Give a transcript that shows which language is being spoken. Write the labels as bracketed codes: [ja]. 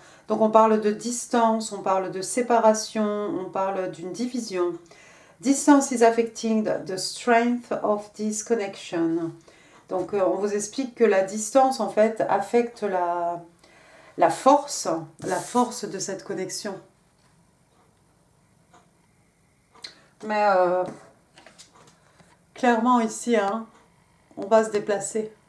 [fr] Donc on parle de distance, on parle de séparation, on parle d'une division. [en] Distance is affecting the strength of this connection. [fr] Donc on vous explique que la distance en fait affecte la force de cette connexion. Mais clairement ici, hein, on va se déplacer.